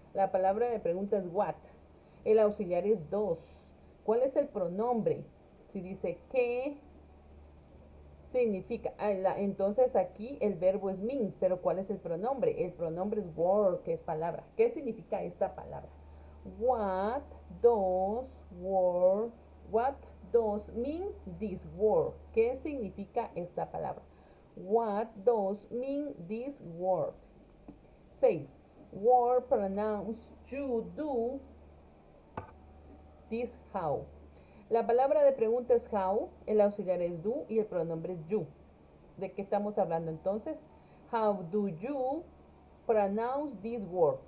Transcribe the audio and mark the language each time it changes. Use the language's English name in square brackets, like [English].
[Spanish] La palabra de pregunta es what. El auxiliar es dos. ¿Cuál es el pronombre? Si dice que significa, entonces aquí el verbo es mean, pero ¿cuál es el pronombre? El pronombre es word, que es palabra. ¿Qué significa esta palabra? [English] What does mean this word? [Spanish] ¿Qué significa esta palabra? [English] What does mean this word? 6. Word pronounce you do this how. [Spanish] La palabra de pregunta es how, el auxiliar es do y el pronombre es you. ¿De qué estamos hablando entonces? [English] How do you pronounce this word?